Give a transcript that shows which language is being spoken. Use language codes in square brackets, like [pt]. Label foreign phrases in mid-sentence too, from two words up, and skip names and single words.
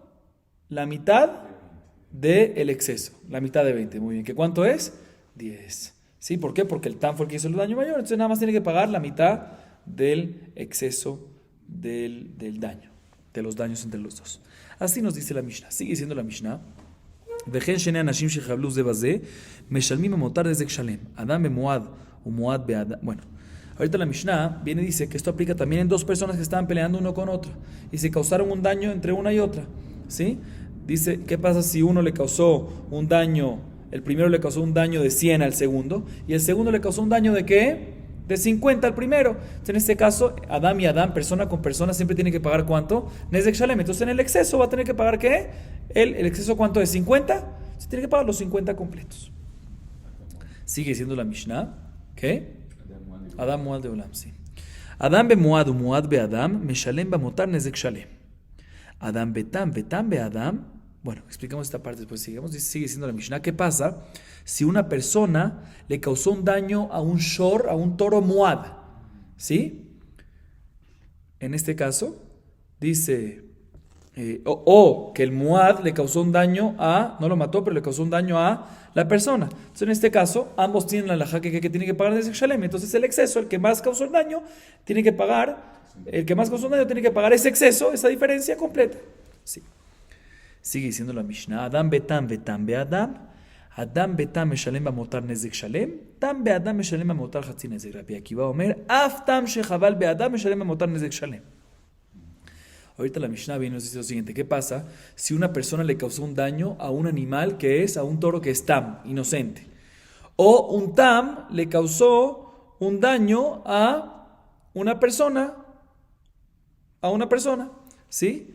[es] La mitad del exceso, la mitad de 20. Muy bien, ¿qué cuánto es? 10. ¿Sí? ¿Por qué? Porque el tam fue el que hizo el daño mayor, entonces nada más tiene que pagar la mitad del exceso del daño, de los daños entre los dos. Así nos dice la Mishnah. Sigue diciendo la Mishnah. [he] וכן שני אנשים שחבלו זה בזה, משלמים המותר נזק שלם. אדם במועד ומועד באדם. [es] Bueno, ahorita la Mishnah viene y dice que esto aplica también en dos personas que estaban peleando uno con otro y se causaron un daño entre una y otra. ¿Sí? Dice, ¿qué pasa si uno le causó un daño, el primero le causó un daño de 100 al segundo y el segundo le causó un daño de ¿qué? De 50 al primero. Entonces, en este caso, Adam y Adam, persona con persona, siempre tienen que pagar ¿cuánto? [he] נזק שלם. [es] Entonces en el exceso va a tener que pagar ¿qué? El exceso ¿cuánto es? 50. Se tiene que pagar los 50 completos. Sigue diciendo la Mishnah. ¿Qué? [he] אדם מועד לעולם, sí. אדם במועד ומועד באדם, משלם במותר נזק שלם. אדם בתם, בתם באדם. [es] Bueno, explicamos esta parte después. Sigamos. Sigue diciendo la Mishnah. ¿Qué pasa si una persona le causó un daño a un shor, a un toro Muad? ¿Sí? En este caso, dice, o que el Muad le causó un daño a, no lo mató, pero le causó un daño a la persona. Entonces, en este caso, ambos tienen la halajá que tiene que pagar [he] נזק שלם. [es] Entonces, el exceso, el que más causó el daño, tiene que pagar, el que más causó el daño tiene que pagar ese exceso, esa diferencia completa. Sí. Sigue diciendo la Mishnah, [he] אדם בתם בתם באדם, אדם בתם משלם במותר נזק שלם, תם באדם משלם במותר חצי נזק. רבי עקיבא אומר, אף תם שחבל באדם משלם במותר נזק שלם. [es] Ahorita la Mishnah viene y nos dice lo siguiente, ¿qué pasa si una persona le causó un daño a un animal que es, a un toro que es tam, inocente? O un tam le causó un daño a una persona, ¿sí?